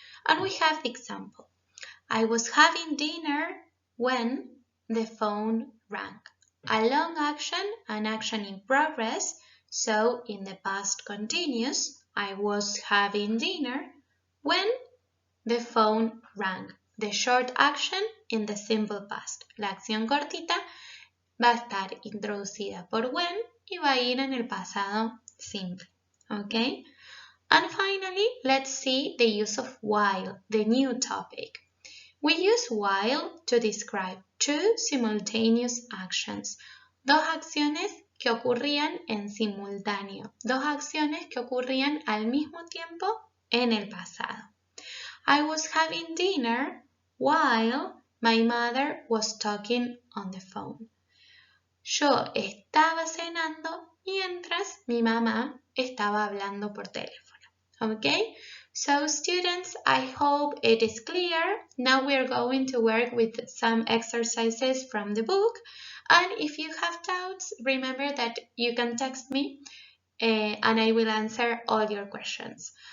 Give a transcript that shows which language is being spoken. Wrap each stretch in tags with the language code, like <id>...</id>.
<en>And we have the example. I was having dinner when the phone rang. A long action, an action in progress, so in the past continuous, I was having dinner when the phone rang. The short action in the simple past.</en> <es>La acción cortita va a estar introducida por when y va a ir en el pasado simple. ¿Ok?</es> <en>And finally, let's see the use of while, the new topic. We use while to describe two simultaneous actions,</en> <es>dos acciones que ocurrían en simultáneo, dos acciones que ocurrían al mismo tiempo en el pasado.</es> <en>I was having dinner while my mother was talking on the phone.</en> <es>Yo estaba cenando mientras mi mamá estaba hablando por teléfono.</es> <en>Okay, so students, I hope it is clear. Now we are going to work with some exercises from the book. And if you have doubts, remember that you can text me and I will answer all your questions.</en>